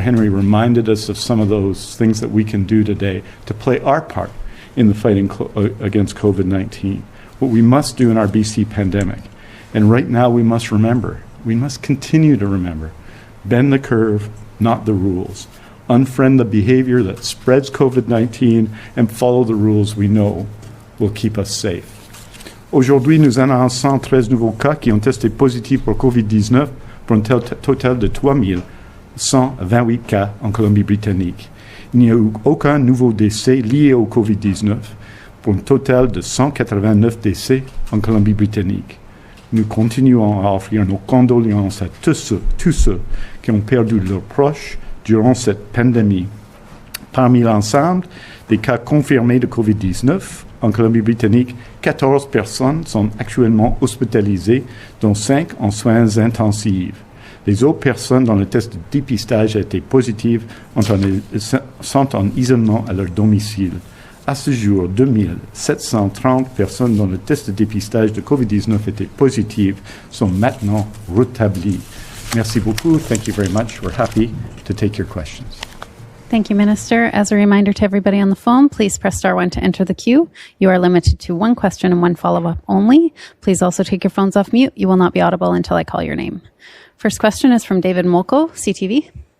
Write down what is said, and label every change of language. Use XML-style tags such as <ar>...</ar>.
<en>Henry reminded us of some of those things that we can do today to play our part in the fighting against COVID-19, what we must do in our BC pandemic. And right now we must remember, we must continue to remember, bend the curve, not the rules. Unfriend the behavior that spreads COVID-19 and follow the rules we know will keep us safe.</en> <fr>Aujourd'hui, nous annonçons 13 nouveaux cas qui ont testé positifs pour COVID-19 pour un total de 3128 cas en Colombie-Britannique. Il n'y a eu aucun nouveau décès lié au COVID-19 pour un total de 189 décès en Colombie-Britannique. Nous continuons à offrir nos condoléances à tous ceux qui ont perdu leurs proches durant cette pandémie. Parmi l'ensemble des cas confirmés de COVID-19 en Colombie-Britannique, 14 personnes sont actuellement hospitalisées, dont 5 en soins intensifs. Les autres personnes dont le test de dépistage a été positif sont en isolement à leur domicile. À ce jour, 2730 personnes dont le test de dépistage de COVID-19 était positif sont maintenant rétablies. Merci beaucoup.</fr> <en>Thank you very much. We're happy to take your questions. Thank you, Minister. As a reminder to everybody on the phone, please press star 1 to enter the queue. You are limited to one question and one follow-up only. Please also take your phones off mute. You will not be audible until I call your name. First question is from David Molko, CTV.</en>